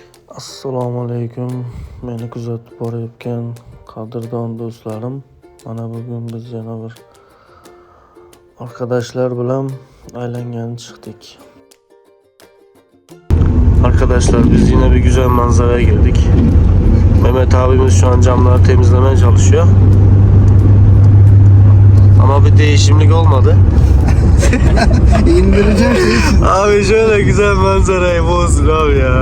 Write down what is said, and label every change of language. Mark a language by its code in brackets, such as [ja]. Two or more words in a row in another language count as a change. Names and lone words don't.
[uz] Assalomu alaykum. Meni kuzatib borayotgan qadrdon do'stlarim. Mana bugun biz yana bir arkadaşlar bilan aylangani chiqdik. [tr] Arkadaşlar biz yine bir güzel manzaraya girdik. Mehmet abimiz şu an camları temizlemeye çalışıyor. Ama bir değişimlik olmadı. İndireceğim şeyi. Abi şöyle güzel manzarayı bozdun abi ya.